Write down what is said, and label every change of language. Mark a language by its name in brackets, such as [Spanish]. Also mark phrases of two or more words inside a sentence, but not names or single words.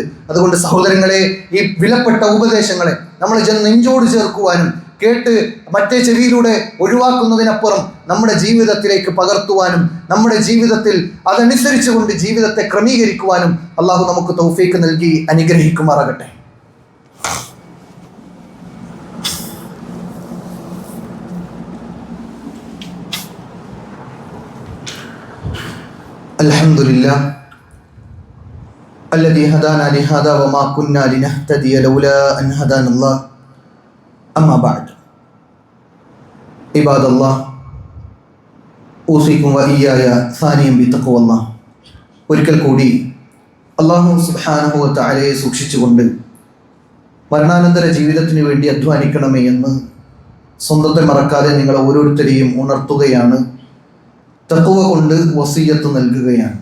[Malayalam] അതുകൊണ്ട് സഹോദരങ്ങളെ, ഈ വിലപ്പെട്ട ഉപദേശങ്ങളെ നമ്മൾ നെഞ്ചോട് ചേർക്കുവാനും കേട്ട് മറ്റേ ചെവിയിലൂടെ ഒഴിവാക്കുന്നതിനപ്പുറം നമ്മുടെ ജീവിതത്തിലേക്ക് പകർത്തുവാനും നമ്മുടെ ജീവിതത്തിൽ അതനുസരിച്ചുകൊണ്ട് ജീവിതത്തെ ക്രമീകരിക്കുവാനും അള്ളാഹു നമുക്ക് തൗഫീക്ക് നൽകി അനുഗ്രഹിക്കുമാറാകട്ടെ. [Arabic] അൽഹംദുലില്ലാഹ് الذي هدانا لهذا وما كنا لنهتدي لولا أن هدانا الله أما بعد عباد الله أوصيكم وإياي ثانيا بتقوى الله. [Malayalam] ഒരിക്കൽ കൂടി അല്ലാഹു [Arabic] سبحانه وتعالى [Malayalam] സൂക്ഷിച്ചുകൊണ്ട് മരണാനന്തര ജീവിതത്തിന് വേണ്ടി അധ്വാനിക്കണമേ എന്ന് സ്വന്തത്തെ മറക്കാതെ നിങ്ങൾ ഓരോരുത്തരെയും ഉണർത്തുകയാണ്. തഖ്വ കൊണ്ട് വസിയ്യത്ത് നൽകുകയാണ്.